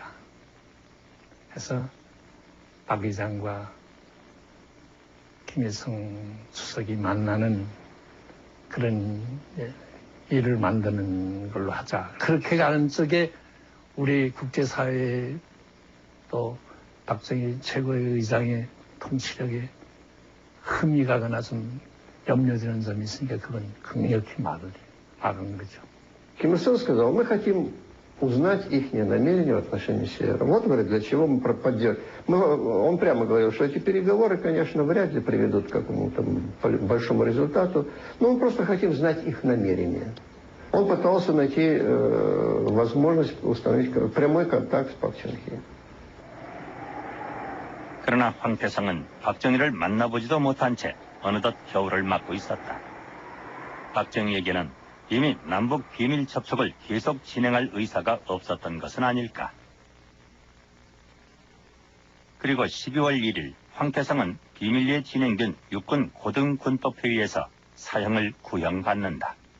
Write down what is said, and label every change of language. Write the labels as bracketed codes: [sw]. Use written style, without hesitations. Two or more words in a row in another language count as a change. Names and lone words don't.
[ko] 해서 박 의장과 김일성 수석이 만나는 그런 일을 만드는 걸로 하자. 그렇게 가는 쪽에 우리 국제사회에 또 박정희 최고의 의장의 통치력에 흠이 가거나 좀 염려되는 점이 있으니까 그건 강력히 막은 거죠. [ru] Ким Ир Сен сказал, мы хотим узнать их намерения в отношении Севера. Вот, говорит, для чего мы поддерживаем. Он прямо говорил, что эти переговоры, конечно, вряд ли приведут к какому-то большому результату, но мы просто хотим знать их намерения. Он пытался найти возможность установить прямой контакт с Пак Чон Хе. [ko] 그러나 황태성은 박정희를 만나보지도 못한 채 어느덧 겨울을 맞고 있었다. 박정희에게는 이미 남북 비밀 접촉을 계속 진행할 의사가 없었던 것은 아닐까. 그리고 12월 1일 황태성은 비밀리에 진행된 육군 고등군법회의에서 사형을 구형받는다.